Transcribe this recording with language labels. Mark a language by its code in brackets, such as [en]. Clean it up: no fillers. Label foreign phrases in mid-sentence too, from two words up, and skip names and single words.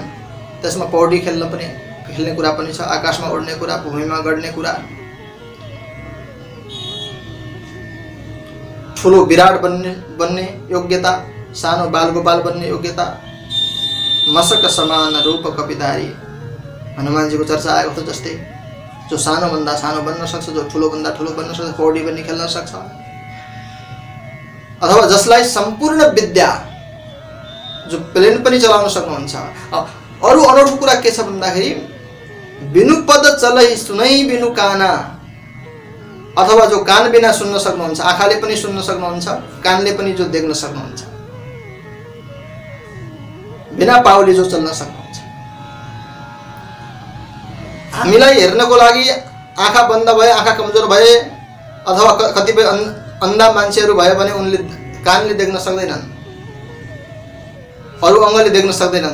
[ne] त्यसमा पौडी खेल्ने कुरा पनि छ, आकाशमा उड्ने कुरा, भूमिमा गड्ने कुरा, ठुलो विराट बन्ने योग्यता, सानो बालगोपाल बन्ने योग्यता, [awa] मशक समान रूप कपिधारी [ne] हनुमानजीको चर्चा आएको थियो। जस्तै जो सानो भन्दा सानो बन्न सक्छ, जो ठुलो भन्दा ठुलो बन्न सक्छ, पौडी पनि खेल्न सक्छ, अथवा जसलाई सम्पूर्ण विद्या, जो प्लेन पनि चलाउन सक्नुहुन्छ। अरु अनौठो कुरा के छ भन्दाखेरि [awa] बिनु पद चलै सुनै बिनु काना, [ne] अथवा जो कान बिना सुन्न सक्नुहुन्छ, आँखाले पनि सुन्न सक्नुहुन्छ, कानले पनि जो देख्न सक्नुहुन्छ, बिना पाउले जो चल्न सक्नुहुन्छ। हामीलाई हेर्नको लागि आँखा बन्द भए, आँखा कमजोर भए, अथवा कतिपय अन्धा मान्छेहरू भयो भने उनले कानले देख्न सक्दैनन्, अरु अङ्गले देख्न सक्दैनन्।